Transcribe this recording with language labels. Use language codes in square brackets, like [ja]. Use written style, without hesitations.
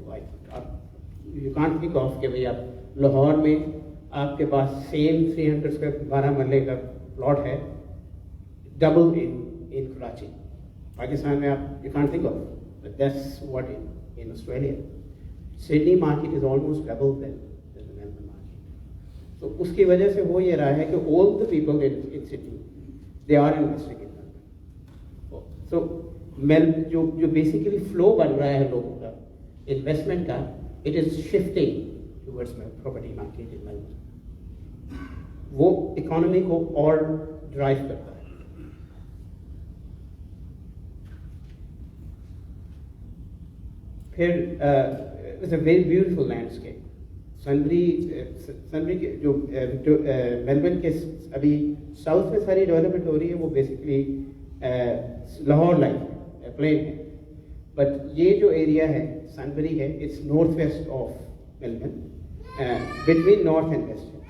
[en] Like you can't think of [hi] कि भाई आप लाहौर में आपके पास सेम 300 स्क्वायर 12 मरले का प्लॉट है, डबल इन कराची. पाकिस्तान में आप [en] you can't think of, but that's what in Australia. Sydney market is almost double than the Melbourne market. So [hi] उसकी वजह से हो ये रहा है कि [en] all the people in Sydney they are investing in Melbourne. So जो basically flow [hi] बन रहा है लोगों का [en] investment का, it is shifting towards property market in Melbourne. [hi] वो economy को और drive करता है. [en] फिर it's a very beautiful landscape. [hi] Sunbury के जो मेलबर्न के अभी साउथ में सारी डेवलपमेंट हो रही है, वो बेसिकली लाहौर लाइक प्लेन है. [en] but [hi] ये जो एरिया है सनबरी है, [en] It's north west of Melbourne, between north and west.